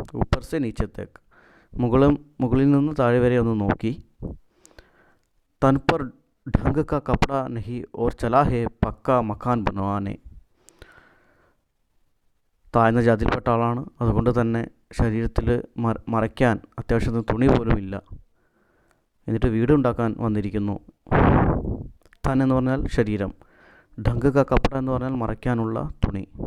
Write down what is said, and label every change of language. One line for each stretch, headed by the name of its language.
Hindi: ऊपर से नीचे तक,
Malayalam: മുകളിൽ നിന്ന് താഴെ വരെ ഒന്ന് നോക്കി.
Hindi: तन पर ढंग का कपड़ा नहीं और चला है पक्का मकान बनवाने.
Malayalam: താഴ്ന്ന ജാതിയിൽപ്പെട്ട ആളാണ്, അതുകൊണ്ട് തന്നെ ശരീരത്തിൽ മറയ്ക്കാൻ അത്യാവശ്യത്തിന് തുണി പോലും ഇല്ല. എന്നിട്ട് വീടുണ്ടാക്കാൻ വന്നിരിക്കുന്നു. താൻ എന്ന് പറഞ്ഞാൽ ശരീരം,
Hindi: ढंग का कपड़ा
Malayalam: എന്ന് പറഞ്ഞാൽ മറയ്ക്കാനുള്ള തുണി.